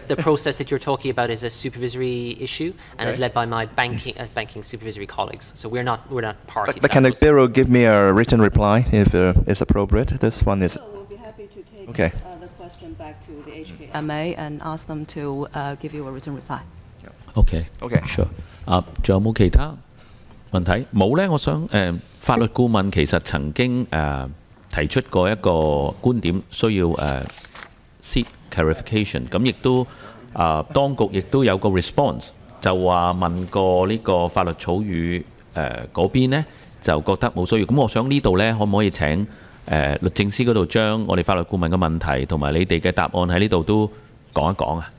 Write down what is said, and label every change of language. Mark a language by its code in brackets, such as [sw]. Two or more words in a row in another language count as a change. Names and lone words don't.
[en] The process that you're talking about is a supervisory issue, and is led by my banking supervisory colleagues. So we're not party. But can the Bureau give me a written reply if it's appropriate? This one is. So we'll be happy to take Okay. the question back to the HKMA and ask them to give you a written reply. OK， sure。 [yue] 仲有冇其他問題？冇咧，我想法律顧問其實曾經提出過一個觀點，需要 [en] seek clarification。 [yue] 咁亦都當局亦都有個 response，就話問過呢個法律草語嗰邊咧，就覺得冇需要。咁我想呢度咧，可唔可以請律政司嗰度將我哋法律顧問嘅問題同埋你哋嘅答案喺呢度都講一講啊？